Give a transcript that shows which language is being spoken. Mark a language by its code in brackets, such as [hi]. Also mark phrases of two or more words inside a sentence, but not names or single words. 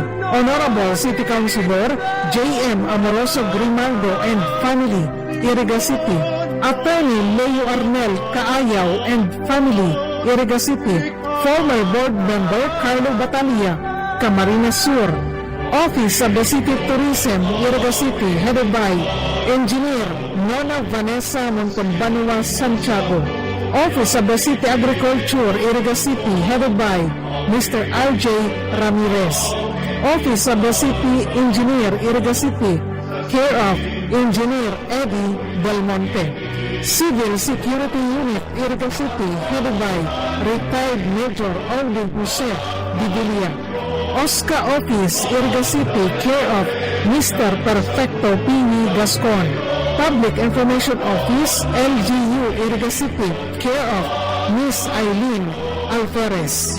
[en] Honorable City Councilor J.M. Amoroso Grimaldo and family, Iriga City. Attorney Leo Arnel Kaayaw and family, Iriga City. Former Board Member Carlo Batalia, Camarines Sur. Office of the City of Tourism, Iriga City, headed by Engineer Nona Vanessa Montalbanua Santiago. Office of the City Agriculture, Iriga City, headed by Mr. R.J. Ramirez. Office of the City Engineer, Iriga City, care of Engineer Eddie Belmonte. Civil Security Unit, Iriga City, headed by retired Major Alvin Jose Divilia. OSCA Office, Iriga City, care of Mr. Perfecto Pini Gascon. Public Information Office, LGU, Iriga City, care of Miss Eileen Alferez.